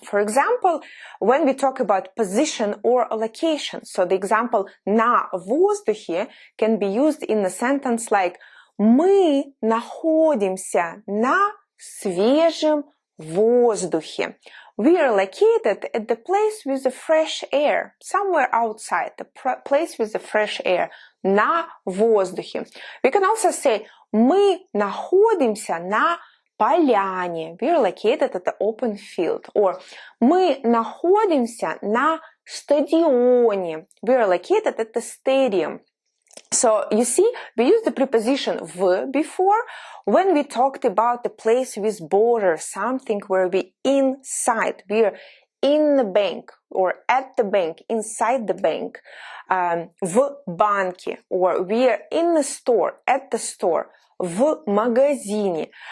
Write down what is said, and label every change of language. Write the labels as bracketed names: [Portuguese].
[English] For example, when we talk about position or location, so the example [Russian] на воздухе [English] can be used in a sentence like [Russian] мы находимся на свежем воздухе. [English] We are located at the place with the fresh air, somewhere outside, the place with the fresh air, [Russian] на воздухе. [English] We can also say [Russian] мы находимся на поляне. [English] We are located at the open field. [Russian] Or мы находимся на стадионе. [English] We are located at the stadium. So you see, we used the preposition в before when we talked about the place with borders, something where we inside. We are in the bank or at the bank, inside the bank, [Russian] в банке, [English] or we are in the store, at the store, [Russian] в магазине.